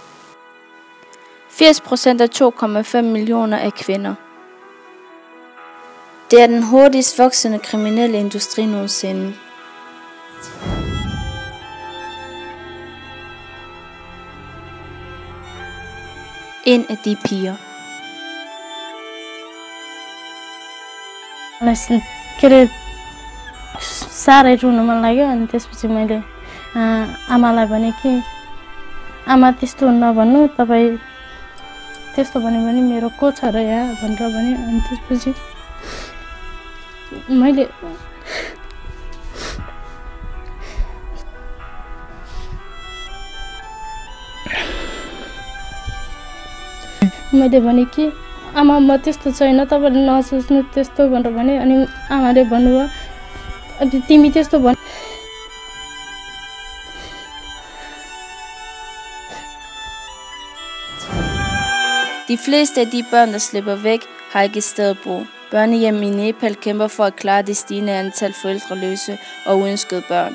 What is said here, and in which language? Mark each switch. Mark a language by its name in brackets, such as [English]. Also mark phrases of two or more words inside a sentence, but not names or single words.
[Danish] 80% af 2,5 millioner er kvinder. Det er den hurtigst voksende kriminelle industri nogensinde. En af de piger. [Nepali] साह्रै रुन मन लाग्यो अनि त्यसपछि मैले आमालाई भने कि आमा त्यस्तो नभन्नु तपाई त्यस्तो भन्यो भने मेरो को छ र यहाँ भनेर भने अनि त्यसपछि मैले भने कि आमा म त्यस्तो छैन तपाईले नसोच्नु त्यस्तो भनेर भने अनि आमाले भन्नुभयो तिमी त्यस्तो भन् [Danish] De fleste af de børn, der slipper væk, har ikke et sted at bo. Børnehjem i Nepal kæmper for at klare det stigende antal forældreløse og uønskede børn.